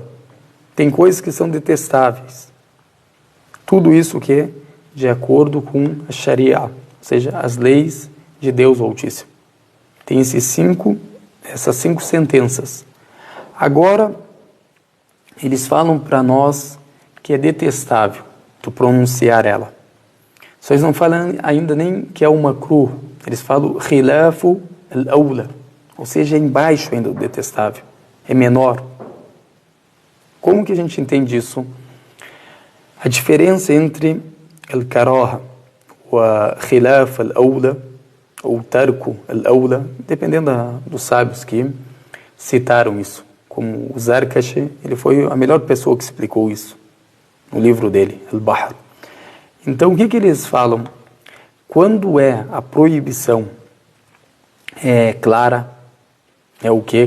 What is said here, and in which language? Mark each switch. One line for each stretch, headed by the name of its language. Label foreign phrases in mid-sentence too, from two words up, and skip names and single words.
Portuguese: Tem coisas que são detestáveis. Tudo isso de acordo com a Sharia, ou seja, as leis de Deus Altíssimo. Tem essas 5 sentenças. Agora, eles falam para nós que é detestável tu pronunciar ela. Só eles não falam ainda nem que é uma makruh. Eles falam
Arabic: خلاف الأولى,
Portuguese: ou seja, é embaixo ainda do detestável. É menor. Como que a gente entende isso? A diferença entre al-karaha ou a
Arabic: خلاف الأولى
Portuguese: ou
Arabic: ترك الأولى,
Portuguese: dependendo dos sábios que citaram isso. Como o Zarkashi, ele foi a melhor pessoa que explicou isso no livro dele, Al-Bahr. Então, o que eles falam? Quando é a proibição é clara, é o que?